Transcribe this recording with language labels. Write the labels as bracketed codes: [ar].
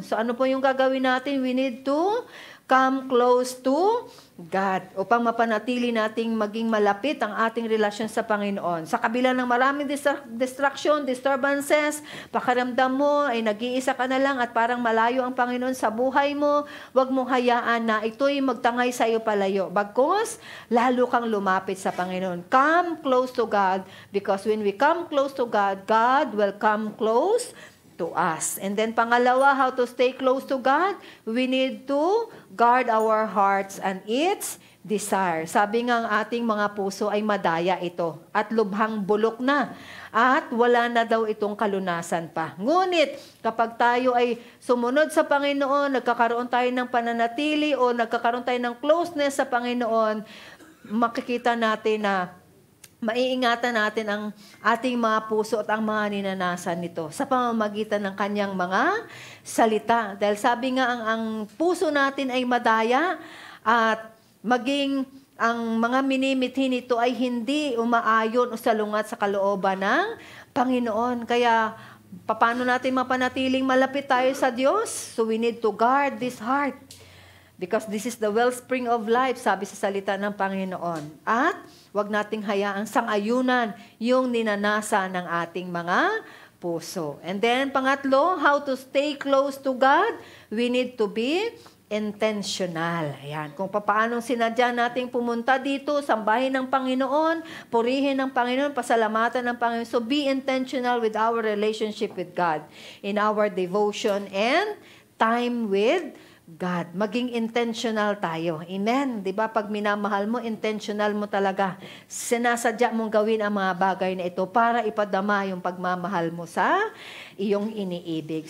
[tl] So ano po yung gagawin natin? [en] We need to come close to God [tl] upang mapanatili nating maging malapit ang ating relasyon sa Panginoon. Sa kabila ng maraming distraction, disturbances, pakiramdam mo ay nag-iisa ka na lang at parang malayo ang Panginoon sa buhay mo, huwag mong hayaan na ito'y magtangay sa iyo palayo. Bagkus, lalo kang lumapit sa Panginoon. [en] Come close to God, because when we come close to God, God will come close to us. And then pangalawa, how to stay close to God? We need to guard our hearts and its desire. [tl] Sabi nga ang ating mga puso ay madaya ito at lubhang bulok na at wala na daw itong kalunasan pa. Ngunit kapag tayo ay sumunod sa Panginoon, nagkakaroon tayo ng pananatili o nagkakaroon tayo ng closeness sa Panginoon, makikita natin na maiingatan natin ang ating mga puso at ang mga ninanasan nito sa pamamagitan ng kanyang mga salita. Dahil sabi nga, ang puso natin ay madaya at maging ang mga minimithi nito ay hindi umaayon o salungat sa kalooban ng Panginoon. Kaya, paano natin mapanatiling malapit tayo sa Diyos? [en] So we need to guard this heart. Because this is the wellspring of life, [tl] sabi sa salita ng Panginoon. At wag nating hayaang sangayunan yung ninanasa ng ating mga puso. [en] And then, pangatlo, how to stay close to God? We need to be intentional. Ayan. [tl] Kung paano sinadya nating pumunta dito, sambahin ng Panginoon, purihin ng Panginoon, pasalamatan ng Panginoon. [en] So be intentional with our relationship with God in our devotion and time with God. [tl] Maging intentional tayo. Amen? Diba? Pag minamahal mo, intentional mo talaga. Sinasadya mong gawin ang mga bagay na ito para ipadama yung pagmamahal mo sa iyong iniibig.